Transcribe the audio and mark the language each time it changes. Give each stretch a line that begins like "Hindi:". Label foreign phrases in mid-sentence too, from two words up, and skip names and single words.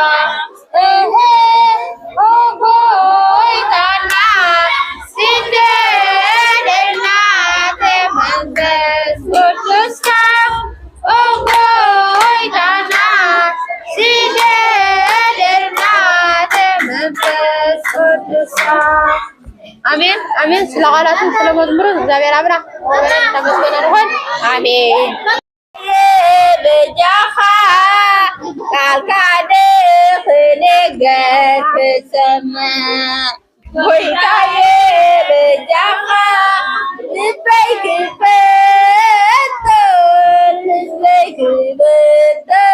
Tigrinya: ጎይታና ስደደና መንፈስ ቅዱስካ ጎይታና ስደደና መንፈስ ቅዱስካ አሜን አሜን።
Amharic: ስለ ቃላቱም ስለ መዝሙሩን እግዚአብሔር አምላክ ተመስገን ይሁን።
Tigrinya: አሜን። በጃኻ ቃልካደ ክነገር ክሰማ ጎይታዬ በጃኻ ልበይ ክፈቶ ልበይ ክፈቶ